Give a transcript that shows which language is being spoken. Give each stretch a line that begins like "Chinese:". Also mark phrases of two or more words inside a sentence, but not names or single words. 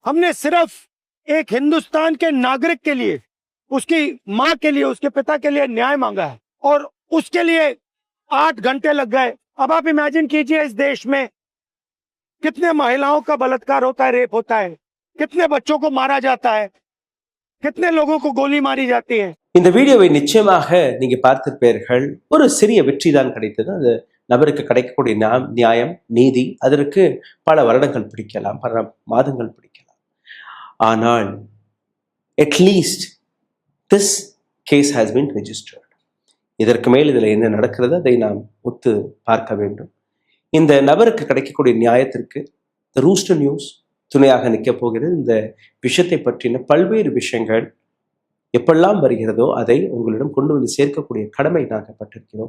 Hindi: हमने सिर्फ एक हिंदुस्तान के नागरिक के लिए, उसकी माँ के लिए, उसके पिता के लिए न्याय मांगा है और उसके लिए 8 घंटे लग गए। अब आप इमेजिन कीजिए इस देश में कितने महिलाओं का बलात्कार होता है, रेप होता है, कितने बच्चों को मारा जाता है, कितने लोगों को गोली मारी जाती है।
Tamil: இந்த வீடியோவை நிச்சயமாக நீங்க பார்த்திருப்பீர்கள். ஒரு சிறிய வெற்றி தான் கிடைத்தது. அது நபருக்கு கிடைக்கக்கூடிய நியாயம், நீதி, அதற்கு பல வருடங்கள் பிடிக்கலாம், பல மாதங்கள் பிடிக்கலாம்.
English: ஆனால் at least this case has been registered.
Tamil: இதற்கு மேல் இதில் என்ன நடக்கிறது அதை நாம் ஒத்து பார்க்க வேண்டும். இந்த நபருக்கு கிடைக்கக்கூடிய நியாயத்திற்கு ரூஸ்டர் நியூஸ் துணையாக நிற்கப் போகிறது. இந்த விஷயத்தை பற்றின பல்வேறு விஷயங்கள் எப்பெல்லாம் வருகிறதோ அதை உங்களிடம் கொண்டு வந்து சேர்க்கக்கூடிய கடமை நாங்கள் பட்டிருக்கிறோம்.